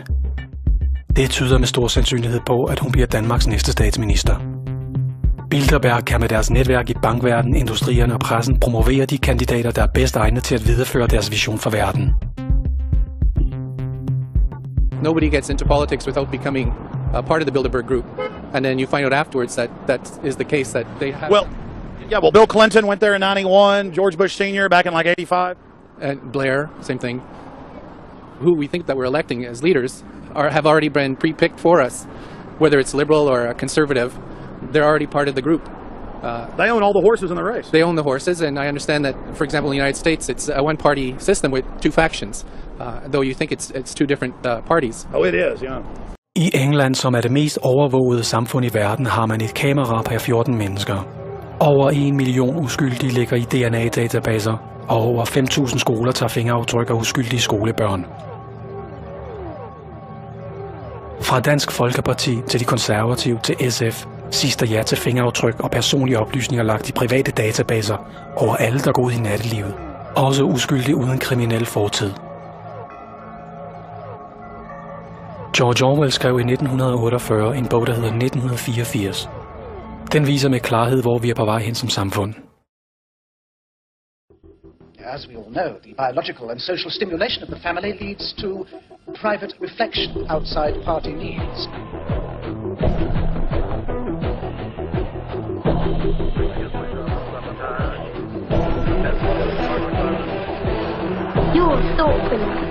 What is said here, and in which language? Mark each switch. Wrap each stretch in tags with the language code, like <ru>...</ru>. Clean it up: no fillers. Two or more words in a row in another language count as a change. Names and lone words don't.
<da>Det tyder med stor sandsynlighed på, at hun bliver Danmarks næste statsminister. Bilderberg kan med deres netværk i bankverdenen, industrierne og pressen promovere de kandidater, der er bedst egnet til at videreføre deres vision for verden.</da> <en>Nobody gets into politics without becoming a part of the Bilderberg group, and then you find out afterwards that that is the case, that they have... Well, Bill Clinton went there in '91, George Bush Sr. back in like '85. And Blair, same thing. Who we think that we're electing as leaders have already been pre-picked for us, whether it's liberal or conservative. They're already part of the group. They own all the horses in the race. They own the horses, and I understand that, for example, in the United States, it's a one-party system with 2 factions, though you think it's 2 different parties. Oh, it is, yeah.</en> <da>I England, som er det mest overvågede samfund i verden, har man et kamera per 14 mennesker. Over 1 million uskyldige ligger i DNA-databaser, og over 5.000 skoler tager fingeraftryk af uskyldige skolebørn. Fra Dansk Folkeparti til de konservative til SF siges der ja til fingeraftryk og personlige oplysninger lagt i private databaser over alle, der går ud i nattelivet. Også uskyldige uden kriminel fortid. George Orwell skrev i 1948 en bog, der hedder 1984. Den viser med klarhed, hvor vi er på vej hen som samfund.</da> <en>As we all know, the biological and social stimulation of the family leads to private reflection outside party needs. You're thoughtful.</en>